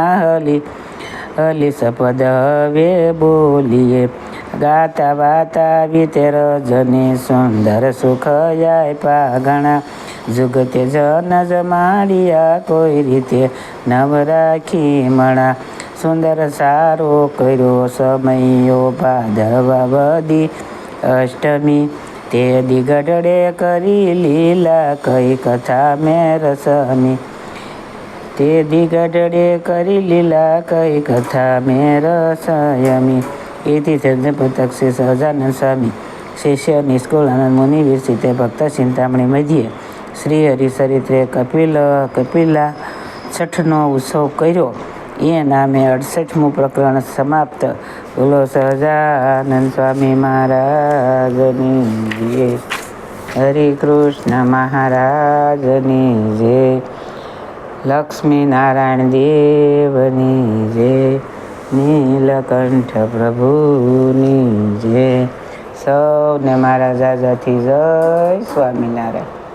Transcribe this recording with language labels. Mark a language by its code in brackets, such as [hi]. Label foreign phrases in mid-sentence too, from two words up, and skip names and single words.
[gu] હલી હલી સપદ હવે બોલીએ ગાતા વાતા વીતે રજની સુંદર સુખ આપ્યા ઘણા જુગતે જન જમાડિયા કોઈ રીતે નવ રાખી મણા સુંદર સારો કર્યો સમયો ભાદરવા વદી અષ્ટમી તે દિગડે કરી લીલા કઈ કથા મેં રસમી તે દિગડે કરી લીલા કઈ કથા મેં રસયમી ઇતિ ચંદ્રપતક સે સહજાનંદ સ્વામી શિષ્ય નિષ્કુલાનંદ મુનિ વિરચિત ભક્ત ચિંતામણિ મધ્ય શ્રી હરિચરિત્રે કપિલા છઠનો ઉત્સવ કર્યો એ નામે 68મું પ્રકરણ સમાપ્ત। બોલો સહજાનંદ સ્વામી મહારાજની જય। હરે કૃષ્ણ મહારાજની જય। લક્ષ્મી નારાયણ દેવની જય। નીલકંઠ પ્રભુની જય। સૌને મારા જાજાથી જય સ્વામિનારાયણ।